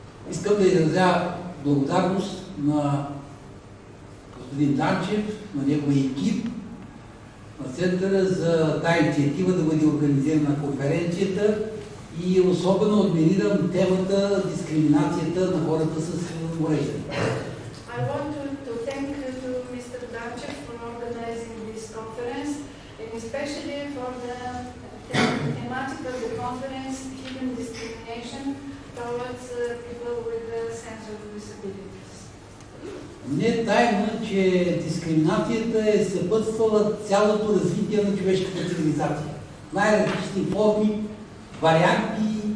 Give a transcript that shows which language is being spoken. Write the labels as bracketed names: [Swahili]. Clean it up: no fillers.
[Bulgarian] Искам да изразя благодарност на господин Данчев, на неговия екип, на Центъра за тази инициатива да бъде организирана конференцията и особено адмирирам темата дискриминацията на хората с увреждания. [English] I want to thank to Mr. Danchev for organizing this conference and especially for the thematic of the conference, hidden discrimination towards people with sensory disabilities. [Bulgarian] Не е тайна, че дискриминацията е съпътствала цялото развитие на човешката цивилизация. Най-различни форми, варианти.